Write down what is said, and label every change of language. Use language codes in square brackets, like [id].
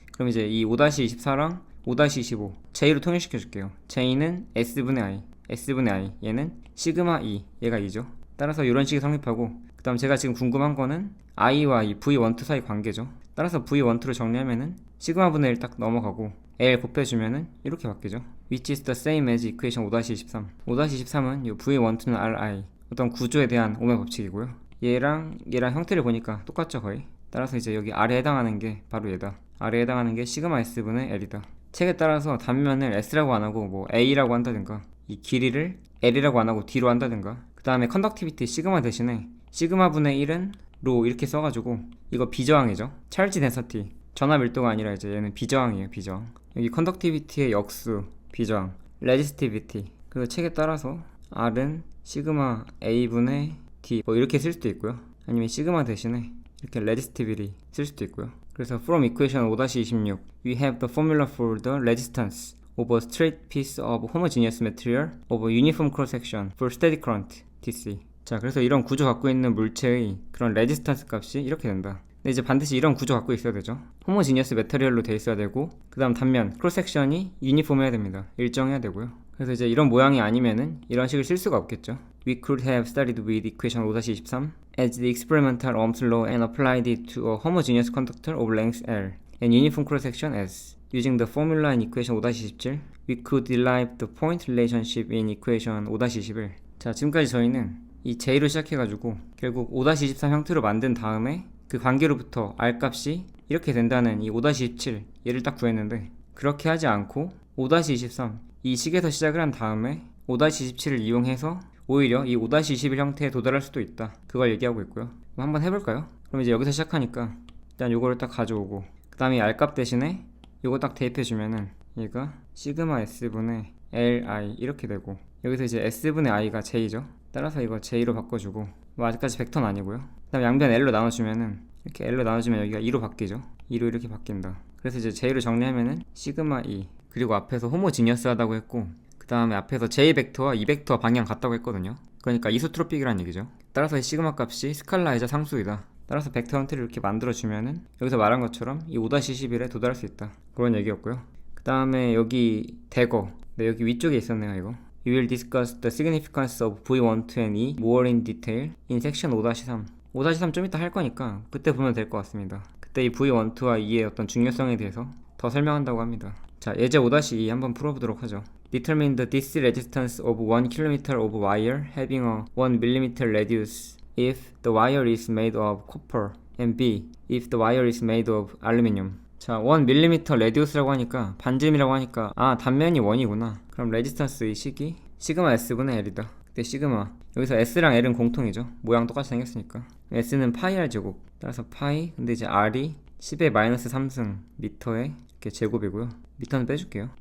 [ko] 그럼 이제 이 5-24랑 5-25 J로 통일시켜 줄게요. J는 S분의 I, S분의 I, 얘는 시그마 E, 얘가 E죠. 따라서 이런 식이 성립하고, 그 다음 제가 지금 궁금한 거는 I와 이 V12 사이 관계죠. 따라서 V12를 정리하면은 시그마 분의 1 딱 넘어가고 L 곱해주면은 이렇게 바뀌죠. [en] Which is the same as equation 5-23. [ko] 5-23은 이 V12는 RI, 어떤 구조에 대한 오메 법칙이고요. 얘랑 형태를 보니까 똑같죠, 거의. 따라서 이제 여기 R에 해당하는 게 바로 얘다. R에 해당하는 게 시그마 S분의 L이다. 책에 따라서 단면을 S라고 안 하고 뭐 A라고 한다든가, 이 길이를 L이라고 안 하고 D로 한다든가, 그 다음에 컨덕티비티 시그마 대신에 시그마 분의 1은 로 이렇게 써가지고, 이거 비저항이죠. 찰지 덴서티, 전압 밀도가 아니라 이제 얘는 비저항이에요. 비저항. 여기 컨덕티비티의 역수 비저항, 레지스티비티. 그 책에 따라서 R은 시그마 A분의 D 뭐 이렇게 쓸 수도 있고요. 아니면 시그마 대신에 이렇게 레지스티비티 쓸 수도 있고요. 그래서 [en] from equation 5-26 we have the formula for the resistance of a straight piece of homogeneous material of a uniform cross section for steady current DC. [ko] 자, 그래서 이런 구조 갖고 있는 물체의 그런 레지스턴스 값이 이렇게 된다. 근데 이제 반드시 이런 구조 갖고 있어야 되죠. 호모지니어스 메터리얼로 돼 있어야 되고, 그 다음 단면 크로스 섹션이 유니폼해야 됩니다. 일정해야 되고요. 그래서 이제 이런 모양이 아니면은 이런 식을 쓸 수가 없겠죠. [en] We could have started with equation 5-23 as the experimental Ohm's law and applied it to a homogeneous conductor of length L and uniform cross section S. Using the formula in equation 5-27 we could derive the point relationship in equation 5-21. [ko] 자, 지금까지 저희는 이 J로 시작해가지고 결국 5-23 형태로 만든 다음에 그 관계로부터 R 값이 이렇게 된다는 이 5-27 얘를 딱 구했는데, 그렇게 하지 않고 5-23 이 식에서 시작을 한 다음에 5-27을 이용해서 오히려 이 5-21 형태에 도달할 수도 있다. 그걸 얘기하고 있고요. 한번 해볼까요? 그럼 이제 여기서 시작하니까 일단 요거를 딱 가져오고, 그 다음에 R 값 대신에 요거 딱 대입해주면은 얘가 시그마 S분의 Li 이렇게 되고, 여기서 이제 S분의 I가 J죠. 따라서 이거 J로 바꿔주고, 뭐 아직까지 벡터는 아니고요. 그 다음 양변 L로 나눠주면은 이렇게 L로 나눠주면 여기가 2로 바뀌죠. 2로 이렇게 바뀐다. 그래서 이제 J로 정리하면은 시그마 E, 그리고 앞에서 호모지니어스 하다고 했고, 그 다음에 앞에서 J 벡터와 E 벡터 방향 같다고 했거든요. 그러니까 이소트로픽이라는 얘기죠. 따라서 이 시그마 값이 스칼라이자 상수이다. 따라서 벡터 형태를 이렇게 만들어주면은 여기서 말한 것처럼 이 5-21에 도달할 수 있다. 그런 얘기였고요. 그 다음에 여기 대거, 네, 여기 위쪽에 있었네요. 이거 [en] We will discuss the significance of V12 and E more in detail in section 5-3. [ko] 5-3 좀 이따 할 거니까 그때 보면 될 것 같습니다. 그때 이 V12와 E의 어떤 중요성에 대해서 더 설명한다고 합니다. 자, 예제 5-2 한번 풀어보도록 하죠. [en] Determine the DC resistance of 1 km of wire having a 1 mm radius if the wire is made of copper and B if the wire is made of aluminum. [ko] 자, 1mm 레디우스라고 하니까 반지름이라고 하니까 단면이 1이구나. 그럼 레지스턴스 이 식이 시그마 S분의 L이다. 그때 시그마 여기서 S랑 L은 공통이죠. 모양 똑같이 생겼으니까. S는 파이 R 제곱 따라서 파이 근데 이제 R이 10의 마이너스 3승 미터의 이렇게 제곱이고요. 미터는 빼줄게요.